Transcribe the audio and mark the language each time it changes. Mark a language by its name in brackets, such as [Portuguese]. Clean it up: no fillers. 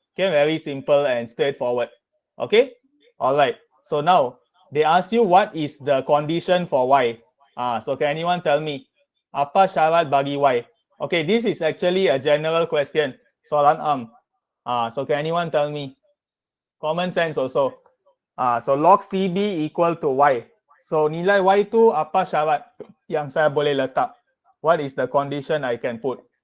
[English] Okay, very simple and straightforward. Okay? Alright. So now, they ask you what is the condition for Y. So can anyone tell me? [Malay] Apa syarat bagi Y? [English] Okay, this is actually a general question. Soalan so can anyone tell me? Common sense also. So log CB equal to Y. [Malay] So nilai Y tu apa syarat yang saya boleh letak? [English] What is the condition I can put?